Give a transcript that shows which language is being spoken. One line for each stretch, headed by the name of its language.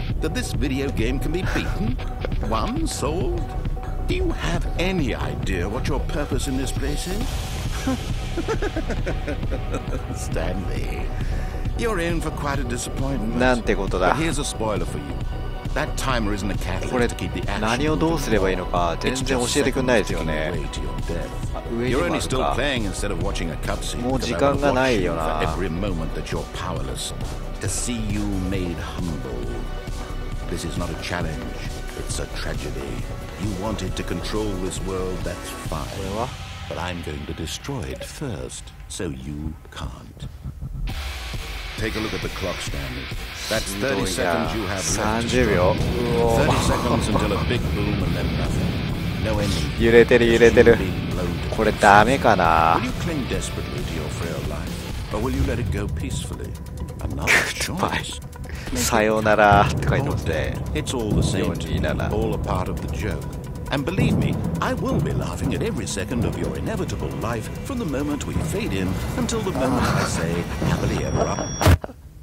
English: That this video game can be beaten? Won? Solved? Do you have any idea what your purpose in this place is? Stanley, you're in for quite a disappointment. But here's a spoiler for you. That timer isn't a catalyst to keep the action.
Japanese: 何をどうすればいいのか全然教えてくれないですよね。
English: You're only still playing instead of watching a cutscene.
Japanese: もう時間がないよな。
English: Every moment that you're powerless, to see you made humble. This is not a challenge. It's a tragedy. You wanted to control this world. That's fine. But I'm going to destroy it first, so you can't. Take a look at the clock, Stanley. That's 30 seconds you have left.
Japanese: 30秒。
English: 30 seconds until a big boom and then nothing. No ending.
Japanese: 揺れてる揺れてる。これダメかな。
English: Will you cling desperately to your frail life, or will you let it go peacefully? Another choice.
Japanese: さようならって書いてますね。
English: It's all the same to me, all a part of the joke. And believe me, I will be laughing at every second of your inevitable life from the moment we fade in until the moment I say happily ever after.